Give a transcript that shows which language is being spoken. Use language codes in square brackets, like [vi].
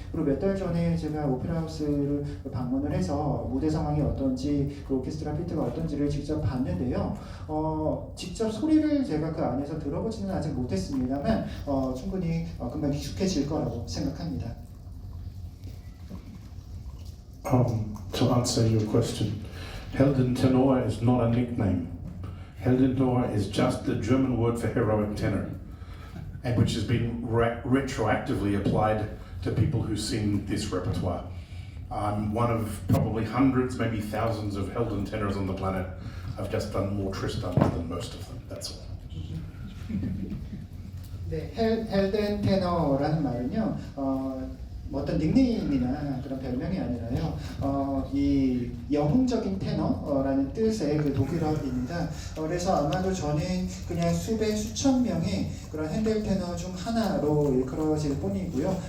[ko] 그리고 몇 달 전에 제가 오페라하우스를 방문을 해서 무대 상황이 어떤지 그 오케스트라 피트가 어떤지를 직접 봤는데요. 직접 소리를 제가 그 안에서 들어보지는 아직 못했습니다만 충분히 금방 익숙해질 거라고 생각합니다. [en] To answer your question, Heldentenor is not a nickname. Heldentenor is just the German word for heroic tenor, and which has been retroactively applied to people who sing this repertoire. I'm one of probably hundreds, maybe thousands of Heldentenors on the planet. I've just done more Tristans than most of them, that's all. [ko] 네, 헬덴 테너라는 말은요, 어떤 닉네임이나 그런 별명이 아니라요, 이 영웅적인 테너라는 뜻의 그 독일어입니다. 그래서 아마도 저는 그냥 수백 수천 명의 그런 핸델 테너 중 하나로 일컬어질 뿐이고요.